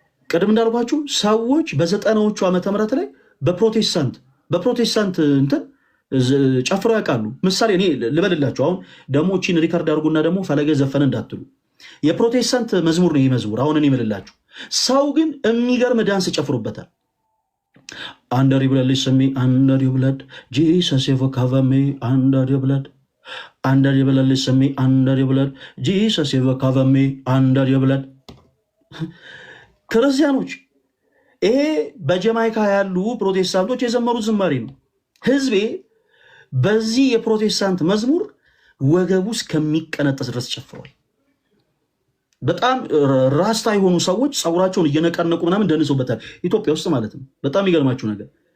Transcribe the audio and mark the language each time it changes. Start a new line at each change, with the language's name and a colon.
Amharic: ቅድም እንዳልኳችሁ ሰዎች በ90ዎቹ ዓመተ ምህረት ላይ በፕሮቴስታንት እንትን ጨፍረው ያውቃሉ። ምሳሌ እኔ ልበልላችሁ። አሁን ደግሞ ቺን ሪከርድ አድርጉና ደግሞ ፈለገ ዘፈነ እንዳትሉ። የፕሮቴስታንት መዝሙር ነው ይህ መዝሙር። አሁን እኔ እምልላችሁ ሰው ግን የሚገርም ዳንስ ጨፍሩበታል።
English: Under your blood, listen me, under your blood. Jesus, ever cover me, under your blood. Under your blood, listen me, under your blood. Jesus, ever cover me, under your blood.
Amharic: ክርስቲያኖች ይሄ በጀማይካ ያሉ ፕሮቴስታንቶች የዘመሩት ዝማሬ ነው። ህዝቤ በዚህ የፕሮቴስታንት መዝሙር ወገቡ እስከሚቀነጠስ ድረስ ጨፍሯል። በጣም ራስታ የሆኑ ሰዎች ፀጉራቸውን እየነቀነቁ ምናምን ደንሰውበታል። ኢትዮጵያ ውስጥ ማለት ነው። በጣም የሚገርማችሁ ነገር